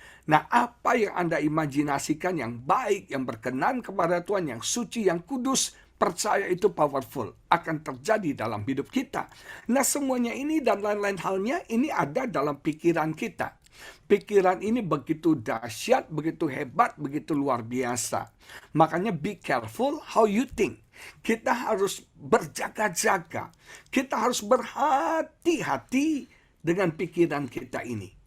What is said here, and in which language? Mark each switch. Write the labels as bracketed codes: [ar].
[id] Nah, apa yang Anda imajinasikan yang baik, yang berkenan kepada Tuhan, yang suci, yang kudus, percaya itu powerful, akan terjadi dalam hidup kita. Nah, semuanya ini dan lain-lain halnya, ini ada dalam pikiran kita. Pikiran ini begitu dahsyat, begitu hebat, begitu luar biasa. [en] Makanya be careful how you think. [id] Kita harus berjaga-jaga. Kita harus berhati-hati dengan pikiran kita ini.